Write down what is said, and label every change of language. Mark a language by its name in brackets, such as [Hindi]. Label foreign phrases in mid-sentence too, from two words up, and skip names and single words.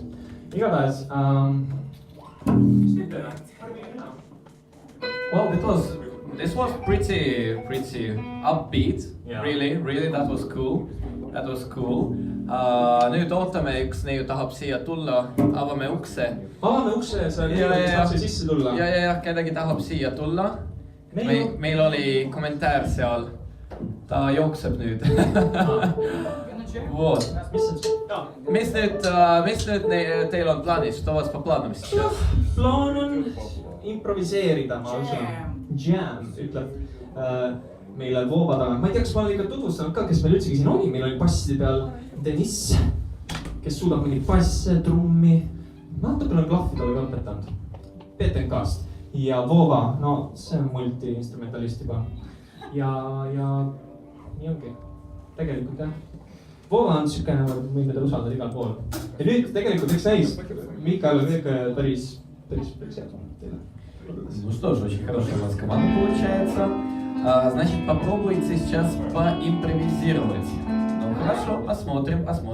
[Estonian] Igatahes [English] Well, this was pretty upbeat. Yeah. Really, that was cool. [Estonian] Nüüd ootame, üks neiu tahab siia tulla, avame ukse. Avame ukse, sa tahad siia sisse tulla? Ja, kellegi tahab siia tulla. Meil oli kommentaar seal. Ta jookseb nüüd. Вот. Mis nüüd teil on plaanis? [Russian] Что у вас по планам сейчас? [Estonian] Plaan on improviseerida, ma usun. Jam, ütleb meile Vova tagant. Ma ei tea, kas ma olen ikka tutvustanud ka, kes meil üldsegi siin oli. Meil oli basside peal Deniss, kes suudab mingit basse, trummi. Natukene klahvidele ka õpetanud. PTNK-st. Ja Vova, no see on multi-instrumentalist juba. Ja nii ongi. Tegelikult jah. Vova on sükene, võime teda usaldada igal pool. Ja nüüd tegelikult üks näis. Mikael on kõik päris head teile. [Russian] Ну что ж, очень хорошая у вас команда получается. Значит, попробуйте сейчас поимпровизировать. Ну хорошо, посмотрим.